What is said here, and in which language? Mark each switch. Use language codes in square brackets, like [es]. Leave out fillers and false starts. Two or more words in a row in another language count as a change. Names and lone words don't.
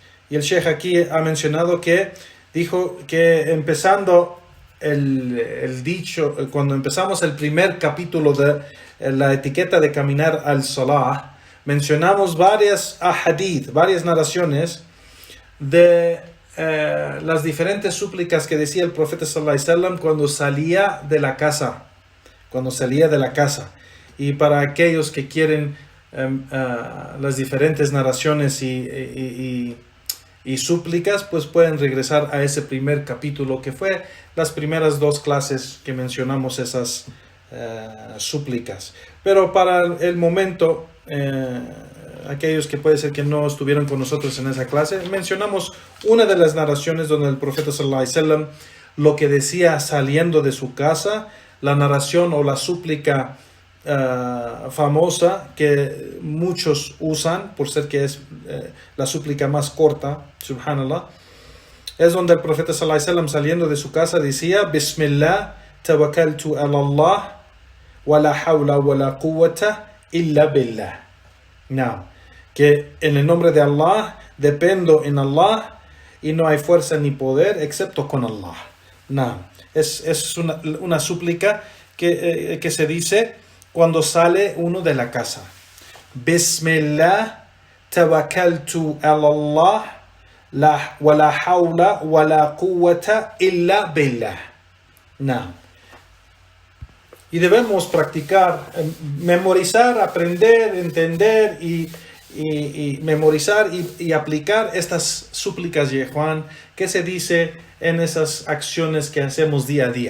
[es] Y el Sheikh aquí ha mencionado que dijo que empezando el dicho, cuando empezamos el primer capítulo de la etiqueta de caminar al salah, mencionamos varias ahadith, varias narraciones de las diferentes súplicas que decía el profeta [ar] صلى الله عليه وسلم [es] cuando salía de la casa. Y para aquellos que quieren las diferentes narraciones y súplicas, pues pueden regresar a ese primer capítulo que fue las primeras 2 clases que mencionamos esas súplicas. Pero para el momento, aquellos que puede ser que no estuvieron con nosotros en esa clase, mencionamos una de las narraciones donde el profeta [ar] صلى الله عليه وسلم [es] lo que decía saliendo de su casa, la narración o la súplica famosa que muchos usan por ser que es la súplica más corta, subhanallah, es donde el profeta [ar] صلى الله عليه وسلم [es] saliendo de su casa decía: [ar] بسم الله توكلت على الله ولا حول ولا قوة إلا بالله. [es] No, que en el nombre de Allah dependo en Allah y no hay fuerza ni poder excepto con Allah. No, es una súplica que se dice cuando sale uno de la casa. [ar] بسم الله توكلت على الله ولا حول ولا قوة إلا بالله. [es] No. Y debemos practicar, memorizar, aprender, entender y memorizar y aplicar estas súplicas de Juan que se dice en esas acciones que hacemos día a día.